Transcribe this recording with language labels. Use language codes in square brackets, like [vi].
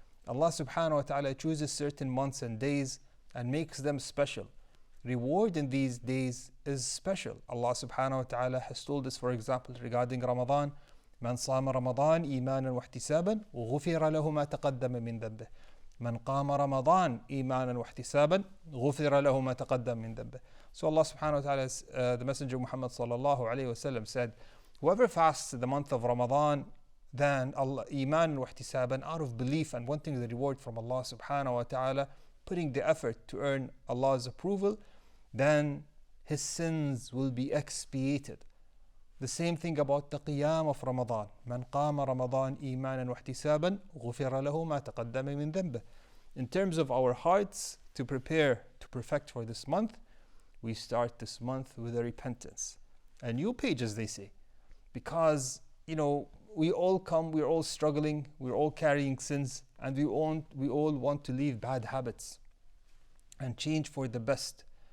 [en] Allah subhanahu wa ta'ala chooses certain months and days and makes them special. Reward in these days is special. Allah subhanahu wa ta'ala has told us, for example, regarding Ramadan, [ar] من صام رمضان إيمانا واحتسابا غفر له ما تقدم من ذنبه. من قام رمضان إيمانا واحتسابا غفر له ما تقدم من ذنبه. [en] So Allah subhanahu wa ta'ala, the Messenger Muhammad sallallahu alayhi wa sallam said, whoever fasts the month of Ramadan, then Allah, [ar] iman wa ihtisaban, [en] out of belief and wanting the reward from Allah subhanahu wa ta'ala, putting the effort to earn Allah's approval, then his sins will be expiated. The same thing about the qiyam of Ramadan. [ar] من قام رمضان إيمانا واحتسابا غفر له ما تقدم من ذنبه. [en] In terms of our hearts to prepare to perfect for this month, we start this month with a repentance. A new page, as they say. Because, we all come, we're all struggling, we're all carrying sins, and we all want to leave bad habits and change for the best.